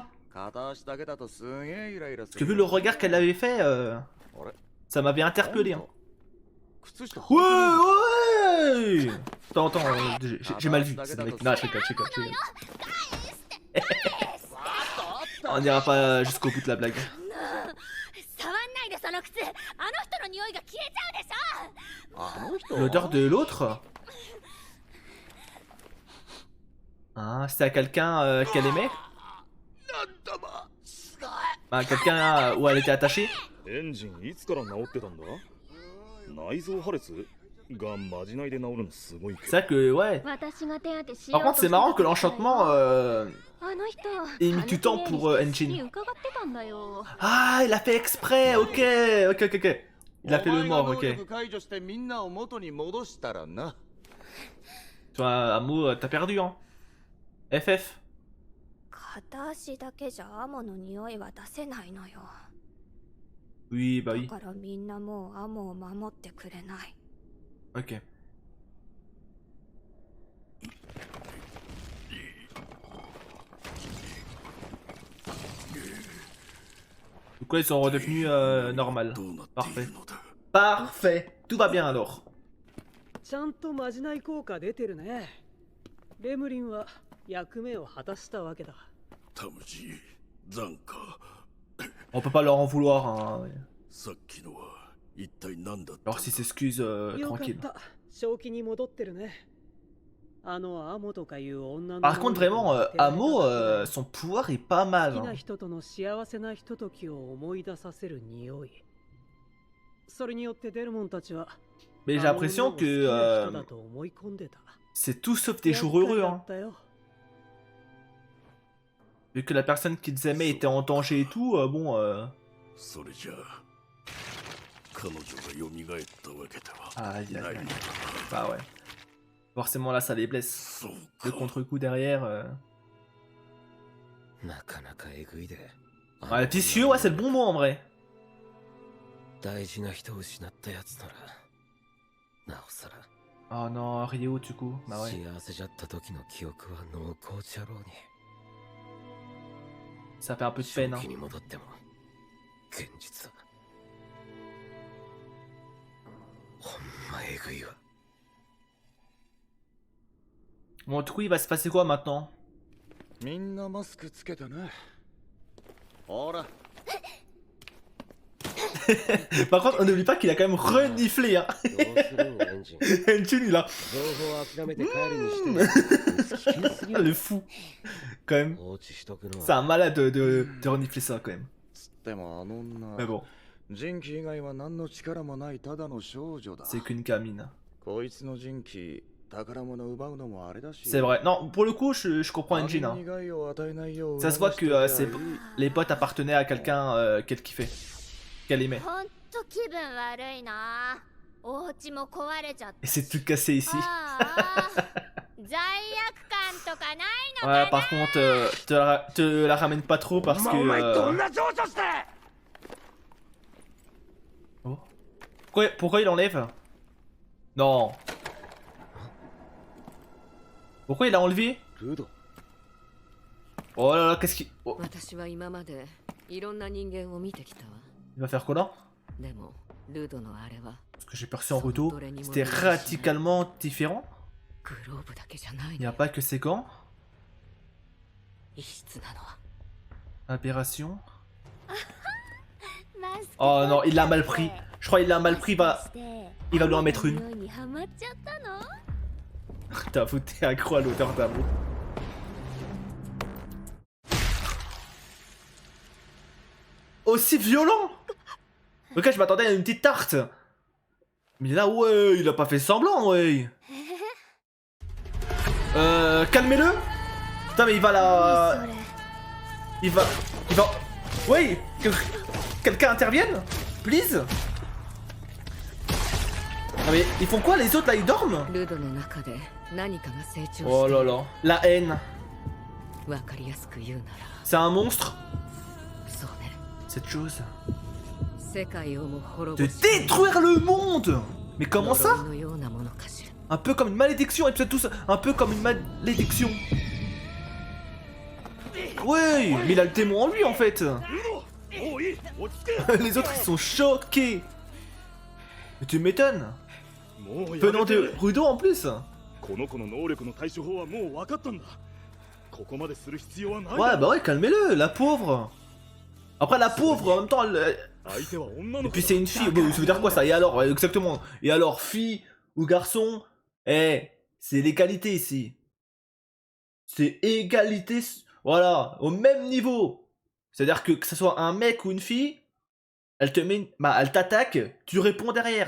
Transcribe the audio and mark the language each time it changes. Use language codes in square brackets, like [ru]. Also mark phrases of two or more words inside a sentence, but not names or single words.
[fr] Parce que vu le regard qu'elle avait fait, ça m'avait interpellé. Hein. Ouais, vu. Attends, j'ai mal vu. C'est le mec. Non, je rigole. On n'ira pas jusqu'au bout de la blague. [ja] 触んないでその靴。あの人の匂いが消えちゃうでしょ。あの人 [fr] L'odeur de l'autre. Ah, c'était à quelqu'un qu'elle aimait. Bah, quelqu'un où elle était attachée. [ja] エンジンいつから治ってたんだ？内臓破裂がまじないで治るのすごいけ [fr] C'est [ja] ど。 [fr] vrai que, ouais. [ja] 私が手当てしよ [fr] Par [ja] うと [fr] contre, c'est marrant que l'enchantement [ja] あの人 [fr] ait mis du temps pour Engine. [ja] に伺ってたんだよ。 [fr] Ah, il a fait exprès. Ok. Il a fait le mort. Ok. [ja] 解除してみんなを元に戻したらな。 [fr] Toi, Amo, t'as perdu, hein. FF. [ja] 片足だけじゃアモの匂いは出せないのよ。 [fr] Oui, bah [ja] だ [fr] oui. [ja] からみんなもうアモを守ってくれない。 [fr] Ok. Du coup, ils sont redevenus normal. Parfait. Parfait. Tout va bien alors. [ja] ちゃんとまじない効果出てるね。レムリンは役目を果たしたわけだ。タムジ、ザンカ、 [fr] On peut pas leur en vouloir. Hein. [ja] さっきのは一体何だった [fr] Alors s'ils s'excusent [ja] よかっ [fr] tranquille. [ja] た。正気に戻ってるね。あのアモとかいう女の。 [fr] Par contre, vraiment, Amo, son pouvoir est pas [ja] 好 [fr] mal. [ja] きな [fr] Hein. [ja] 人との幸せなひとときを思い出させる匂い。それによってデルモンたちは。 [fr] Mais j'ai l'impression que c'est tout sauf des jours heureux. Hein. Vu que la personne qu'ils aimaient était en danger et tout, bon. [ja] それじゃあ彼女が蘇ったわけでは [fr] Aïe aïe [ja] ない [fr] aïe. [ja] のか。 [fr] Bah ouais. Forcément là ça les blesse. [ja] そう [fr] Le [ja] か。 [fr] contre-coup derrière. [ja] なかなかえぐいで。 [fr] Ouais, vicieux, ouais, c'est le bon mot en vrai. [ja] 大事な人を失ったやつなら、なおさら [fr] Oh non, Ryo du coup. Bah ouais. [ja] 幸せじゃった時の記憶は濃厚じゃろうに。 [fr] Ça fait un peu de peine. [ja] 正 [fr] Hein. [ja] 気に戻っても、現実は。ほんまえぐいわ。 [fr] Bon, du coup, il va se passer quoi maintenant? [ja] みんなマスクつけてね。ほら。 [fr] Par contre, on n'oublie pas qu'il a quand même reniflé. Hein. [ja] どうするんエンジン。 [fr] Engine, il a. [ja] 情報を諦めて帰るにしても、危険すぎ [fr] Ah, [ja] る。 [fr] le fou. Quand même. [ja] 放置しとくの [fr] C'est [ja] は。 [fr] un malade de renifler ça quand même. [ja] つってもあの女。 [fr] Mais bon, [ja] 人気以外は何の力もないただの少女だ。 [fr] c'est qu'une gamine. [ja] こいつの人気、宝物奪うのもあれだし。 [fr] C'est vrai. Non, pour le coup, je comprends Engine. Hein. [ja] 苦いを与えないよう [fr] Ça se voit que [ja] 促しと [fr] c'est- [ja] きゃいい [fr] les potes appartenaient à quelqu'un qu'elle kiffait. Qu'elle aimait. [ja] ほんと気分悪いな。お家も壊れちゃって。 [fr] Et c'est tout cassé ici. [ja] ああ罪悪感とかないのかな。 [fr] Ouais, par contre, te la ramène pas trop parce que. Oh. Pourquoi il enlève? Non. Pourquoi il a enlevé? [ja] ルド。 [fr] Oh là là, qu'est-ce qu'il. Oh. [ja] 私は今までいろんな人間を見てきたわ。 [fr] Il va faire quoi là? [ja] でもルドのあれは [fr] Parce que j'ai perçu en retour, c'était radicalement différent. [ja] グローブだけじゃない [fr] Il n'y [ja] の [fr] a pas que ses gants. [ja] 異質なのは。 [fr] Aberration. [ja] マスク [fr] Oh non, il l'a mal pris. Je crois qu'il l'a mal pris, il va lui en mettre une. [ja] 匂いにハマっちゃったの。 [fr] T'avoue, t'es accro à l'odeur d'amour. Aussi violent! Ok, je m'attendais à une petite tarte. Mais là, ouais, il a pas fait semblant, ouais. Calmez-le. Putain, mais il va la... [ja] それ [fr] Il va... Ouais, quelqu'un intervienne? Please? Ah mais ils font quoi les autres là? Ils dorment? [ja] ルドの中で何かが成長している。 [fr] Oh là là. La haine. [ja] わかりやすく言うなら [fr] C'est un monstre? [ja] そうね。 [fr] Cette chose. [ja] 世界をも滅 [fr] De [ja] ぼす [fr] détruire le monde! Mais comment ça? [ja] 呪いのようなものかしら。 [fr] Un peu comme une malédiction, épisode tous, un peu comme une malédiction. Ouais, mais il a le démon en lui en fait. [ja] もういい、落ち着け。 [fr] Les autres ils sont choqués. Mais tu m'étonnes. [ja] もうやめ [fr] Venant [ja] て [fr] de Rudo en plus. [ja] この子の能力の対処法はもう分かったんだ。ここまでする必要はない。 [fr] Ouais, bah ouais, calmez-le, la pauvre. Après, la pauvre, en même temps, elle... [ja] 相手は女 [fr] Et [ja] の子 [fr] puis c'est une fille. Bon, ça veut dire quoi ça? Et alors, ouais, exactement. Et alors, fille ou garçon, eh, c'est l'égalité ici. C'est égalité, voilà, au même niveau. C'est-à-dire que ce soit un mec ou une fille, elle te met, bah, elle t'attaque, tu réponds derrière.